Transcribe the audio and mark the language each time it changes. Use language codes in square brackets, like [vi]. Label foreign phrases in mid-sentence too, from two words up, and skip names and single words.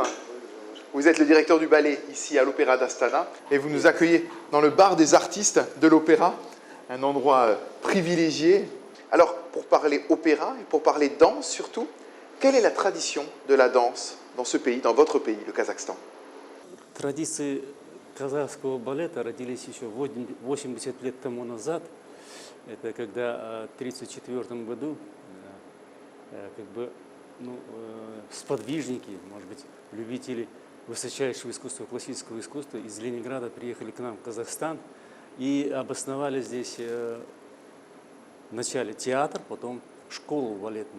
[fr] Vous êtes le directeur du ballet ici à l'Opéra d'Astana et vous nous accueillez dans le bar des artistes de l'opéra, un endroit privilégié. Alors, pour parler opéra et pour parler danse surtout, quelle est la tradition de la danse dans ce pays, dans votre pays, le Kazakhstan? [ru] Традиции казахского балета родились еще 80 лет тому назад. Это когда в 1934 году как бы, сподвижники, может быть, любители высочайшего искусства, классического искусства из Ленинграда приехали к нам в Казахстан и обосновали здесь вначале театр, потом школу балетную.